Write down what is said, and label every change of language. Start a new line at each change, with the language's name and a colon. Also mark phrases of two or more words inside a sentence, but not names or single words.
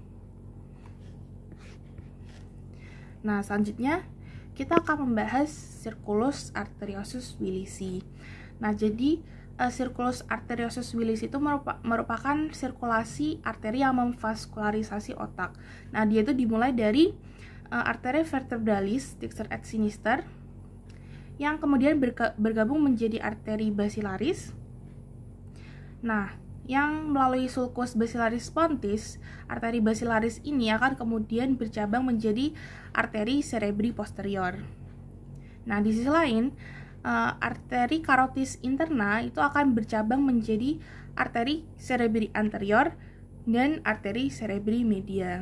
Indonesian: Nah, selanjutnya kita akan membahas
Latin: circulus arteriosus Willisi.
Indonesian: Nah, jadi
Latin: circulus arteriosus Willisi
Indonesian: itu merupakan sirkulasi arteri yang memvaskularisasi otak. Nah, dia itu dimulai dari
Latin: arteria vertebralis dexter et sinister
Indonesian: yang kemudian bergabung menjadi arteri basilaris. Nah, yang melalui
Latin: sulcus basilaris pontis,
Indonesian: arteri basilaris ini akan kemudian bercabang menjadi arteri cerebri posterior. Nah, di sisi lain, arteri carotis interna itu akan bercabang menjadi arteri cerebri anterior dan arteri cerebri media.